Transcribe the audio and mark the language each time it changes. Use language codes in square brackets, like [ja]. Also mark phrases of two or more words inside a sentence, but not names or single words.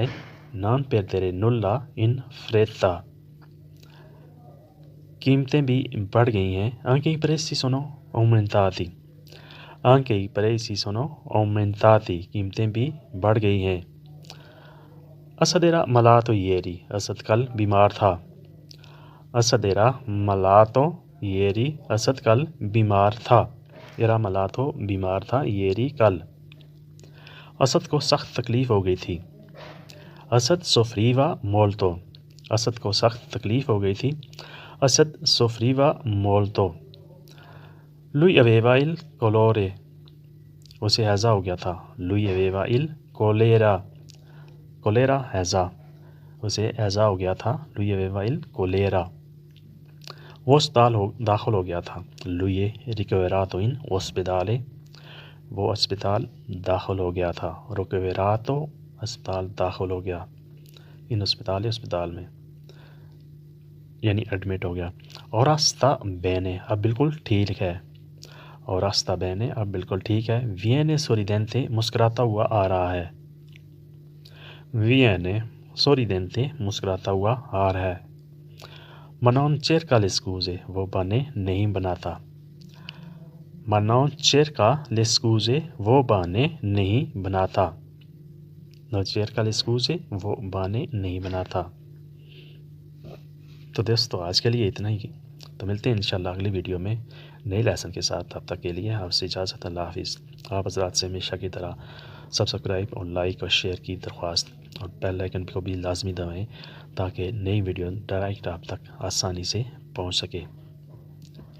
[it] Non perdere nulla in fretta۔ [ur] قیمتیں بھی بڑھ گئی ہیں۔ [it] Anche i prezzi sono aumentati، anche i prezzi sono aumentati، [ur] قیمتیں بھی بڑھ گئی ہیں۔ [it] Asad era malato ieri، [ur] اسد کل بیمار تھا۔ [it] Asad era malato ieri، [ur] اسد کل بیمار تھا۔ [it] Era malato، [ur] بیمار تھا، ieri کل۔ اسد کو سخت تکلیف ہو گئی تھی۔ [it] Asad soffriva molto، [ur] اسد کو سخت تکلیف ہو گئی تھی۔ [it] Asad soffriva molto۔ Lui aveva il colore، [ur] اسے ہیضہ ہو گیا تھا۔ [it] Lui aveva il colera، [ur] کولera ہیضہ، اسے ہیضہ ہو گیا تھا۔ [it] Lui aveva il colera۔ [ur] وہ اسپتال داخل ہو گیا تھا۔ [it] Lui è ricoverato in ospedale، [ur] وہ اسپتال داخل ہو گیا تھا۔ Ricoverato، اسپتال داخل ہو گیا۔ ان اسپتال، اسپتال میں، یعنی ایڈمٹ ہو گیا۔ [it] Ora sta bene، [ur] اب بالکل ٹھیک ہے۔ [it] Ora sta bene، [ur] اب بالکل ٹھیک ہے۔ [it] Viene sorridente، [ur] مسکراتا ہوا آ رہا ہے۔ [it] Viene sorridente، [ur] مسکراتا ہوا آ رہا ہے۔ [it] Ma non cerca le scuse، [ur] وہ بہانے نہیں بناتا۔ [it] Ma non cerca le scuse، [ur] وہ بہانے نہیں بناتا۔ [it] Non cerca le scuse، [ur] وہ بہانے نہیں بناتا۔ تو دوستو آج کے لیے اتنا ہی، تو ملتے ہیں انشاءاللہ اگلی ویڈیو میں نئے لیسن کے ساتھ. تب تک کے لیے آپ سے اجازت. اللہ حافظ. آپ حضرات سے ہمیشہ کی طرح سبسکرائب اور لائک اور شیئر کی درخواست اور بیل آئیکن کو بھی لازمی دبائیں تاکہ نئی ویڈیو ڈائریکٹ آپ تک آسانی سے پہنچ سکے.